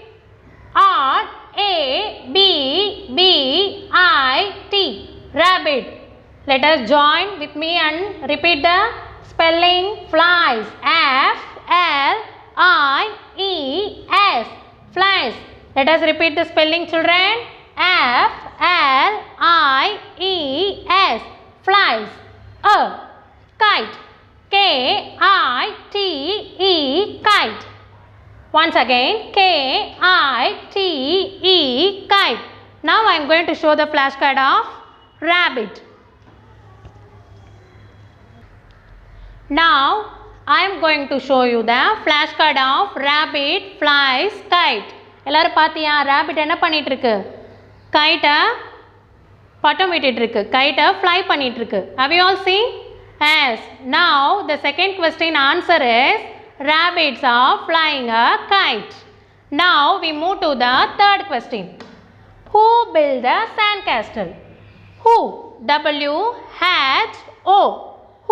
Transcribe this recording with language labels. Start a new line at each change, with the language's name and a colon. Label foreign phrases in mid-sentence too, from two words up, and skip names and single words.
English: R-A-B-B-I-T. Rabbit. Let us join with me and repeat the spelling. Flies. F-L-I-E-S. Flies. Let us repeat the spelling, children. F-L-I-E-S. Flies. A. Kite. K-I-T-E. Kite. Once again. K-I-T-E. Kite. Now I am going to show the flashcard of rabbit. Now I am going to show you the flashcard of rabbit flies kite.
Tamil: எல்லாரும் பாத்தியா? rabbit என்ன பண்ணிட்டு இருக்கு? கைட்டை பட்டம் விட்டுட்டு இருக்கு. கைட்டை fly பண்ணிட்டு இருக்கு.
English: Have you all seen? Yes. Now the second question answer is rabbits are flying a kite. Now we move to the third question. Who built the sandcastle? Who? W-H-O. Who?